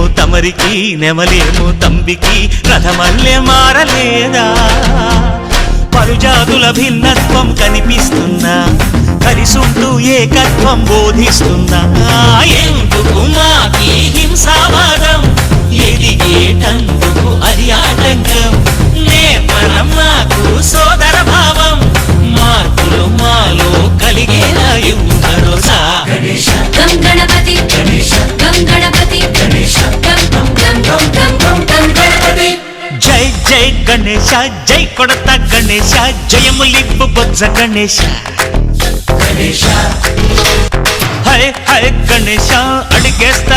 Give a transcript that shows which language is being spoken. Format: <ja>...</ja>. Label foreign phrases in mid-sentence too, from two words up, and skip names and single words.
<te>తమరికి నెమలేమో తంబికి రథమల్లే మారలేదా పలుజాతుల భిన్నత్వం కనిపిస్తుందా కలిసుంటూ ఏకత్వం బోధిస్తుందా ఎందుకు మాకి హింసావాదం ఎదిగేటందుకు అది ఆటంకం నేపరం నాకు సోదర భావం మార్పులు మాలో కలిగేలా భరోసా</te> <sa>गणेश गं गणपति गणेश गं गणपति गणेश गं गं गं गं गं गं गणपति</sa> <te>జై జై గణేశ జై కొడత గణేశ జయములివ్వు బొజ్జ గణేశ गणेश హై హై గణేశ అడిగేస్తా</te>